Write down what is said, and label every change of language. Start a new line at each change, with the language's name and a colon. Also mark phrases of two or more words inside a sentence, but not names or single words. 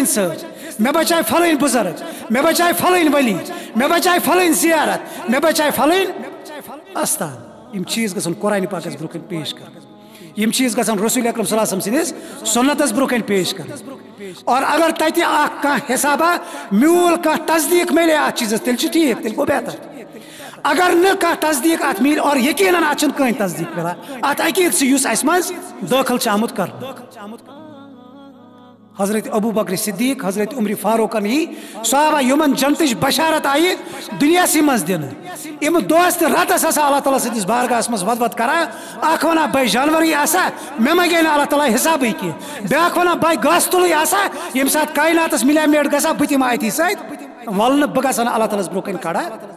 Kashmiri: صٲب مےٚ بچایہِ فلٲنۍ بُزرگ مےٚ بچایہِ فلٲنۍ ؤلی مےٚ بچایہِ فلٲنۍ زیارت مےٚ بچایہِ فلٲنۍ استان یم چیٖز گژھن قرآنہِ پاکس برونٛہہ کَنہِ پیش کرٕنۍ یم چیٖز گژھن رسول اکرم
Arabic: صلی اللہ علیہ وسلم
Kashmiri: سٕنٛدِس سُنتس برونٛہہ کَنہِ پیش کرٕنۍ اور اگر تتہِ اکھ کانٛہہ حسابہ میوٗل کانٛہہ تصدیٖق میلے اتھ چیٖزس تیٚلہِ چھُ ٹھیٖک تیٚلہِ گوٚو بہتر اگر نہٕ کانٛہہ تصدیٖق اتھ میلہِ اور یقیٖنن اتھ چھنہٕ کٕہٕنۍ تصدیٖق ملان اتھ عقیٖدٕ یُس اسہِ منٛز دٲخل چھُ آمُت کرنہٕ حضرت ابو بکر صدیق حضرت عمر فاروقن یی صحابہ یمن جنتٕچ بشارت آیہِ دُنیاہسٕے منٛز دِنہٕ یِم دۄہس تہِ راتس آسان اللہ تعالیٰ سٕنٛدِس بارگاہس منٛز وَد وَد کران اکھ ونان بے جانورٕے آسان مےٚ منگے نہٕ اللہ تعالیٰ حسابٕے کینٛہہ بیاکھ ونان بے گاسہٕ تُلٕے آسان ییٚمہِ ساتہٕ کایناتس مِلیا میٹ گژھان بہٕ دِمہٕ أتھی سۭتۍ ولنہٕ بہٕ گژھٕ نہٕ اللہ تعالیٰ ہس برونٛہہ کَنہِ کھڑا